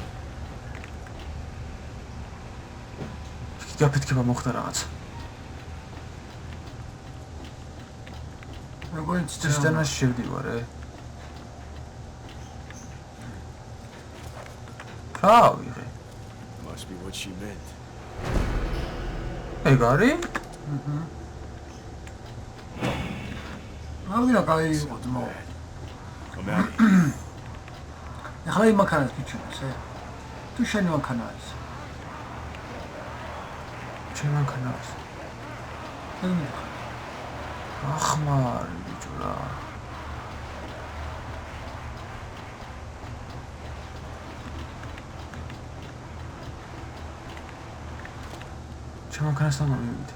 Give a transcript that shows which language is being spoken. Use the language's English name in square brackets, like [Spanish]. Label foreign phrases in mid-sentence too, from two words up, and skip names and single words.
[Georgian] გაფეთქება მოხდა რაღაცა. როგორ ცისტერნაში შევდივარ, რა ვიღე? [English] Must be what she meant. [Georgian] ეგ არის? რა კაი იყო ძმო. [English] I'm out of here. [Georgian] ახლა იმ მანქანას გიჩვენეს, თუ შენი მანქანა არის. ჩემი მანქანა არის. ახმარი ბიჭო რა. ჩემი მანქანასთან მოვიდე.